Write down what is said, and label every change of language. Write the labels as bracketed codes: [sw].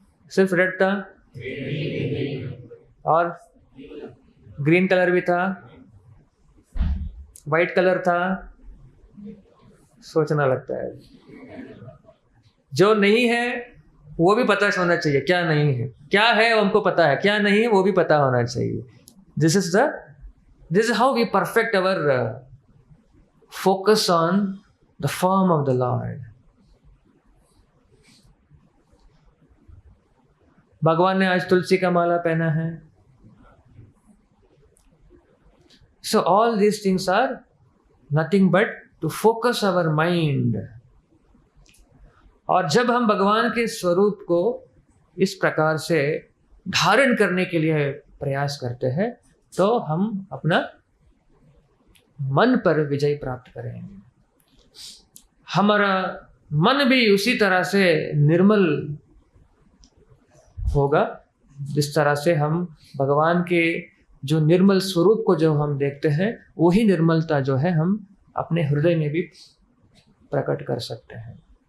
[hi] सिर्फ रेड था और ग्रीन कलर भी था, वाइट कलर था, सोचना लगता है। जो नहीं है वो भी पता होना चाहिए क्या नहीं है, क्या है वो हमको पता है, क्या नहीं है वो भी पता होना चाहिए। [en] This is how we perfect our focus on the form of the Lord. [hi] भगवान ने आज तुलसी का माला पहना है। [en] So all these things are nothing but to focus our mind. [hi] और जब हम भगवान के स्वरूप को इस प्रकार से धारण करने के लिए प्रयास करते हैं तो हम अपना मन पर विजय प्राप्त करेंगे। हमारा मन भी उसी तरह से निर्मल होगा जिस तरह से हम भगवान के जो निर्मल स्वरूप को जो हम देखते हैं वही निर्मलता जो है हम अपने हृदय में भी प्रकट कर सकते हैं।